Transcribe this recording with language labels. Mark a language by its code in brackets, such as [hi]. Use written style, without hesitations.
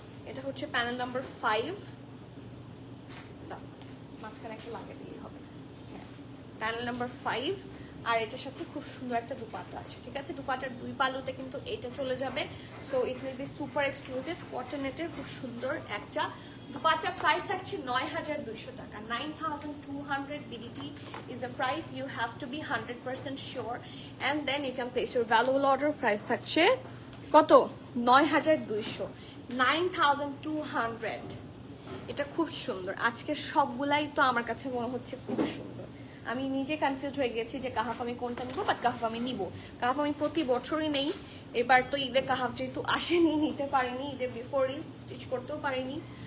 [bn] এটা হচ্ছে panel number 5, দাও, মাঝখানে একটা লাগিয়ে দিয়ে হবে। হ্যাঁ, প্যানেল নাম্বার 5, আর এটার সাথে খুব সুন্দর একটা দুপাট্টা আছে, ঠিক আছে? দুপাট্টার 2 পাল্লুতে কিন্তু এটা চলে যাবে। [en] so it will be super exclusive [bn] কটনেটের খুব সুন্দর একটা দুপাট্টা। প্রাইস আছে 9200 টাকা। [en] 9200 BDT is the price. You have to be 100% sure, and then you can place your valuable order. [bn] Price থাকছে কত? 9200, 9200। এটা খুব সুন্দর। আজকে সবগুলাই তো আমার কাছে মনে হচ্ছে খুব সুন্দর। আমি নিজে কনফিউজ হয়ে গেছি যে কাহাফ আমি কোনটা নিব, বাট কাহাফ আমি নিব। কাহাফ আমি প্রতি বছরই নেই, এবার তো ঈদে কাহাফ যেহেতু আসেনি, নিতে পারিনি, ঈদের বিফোরই স্টিচ করতেও পারিনি।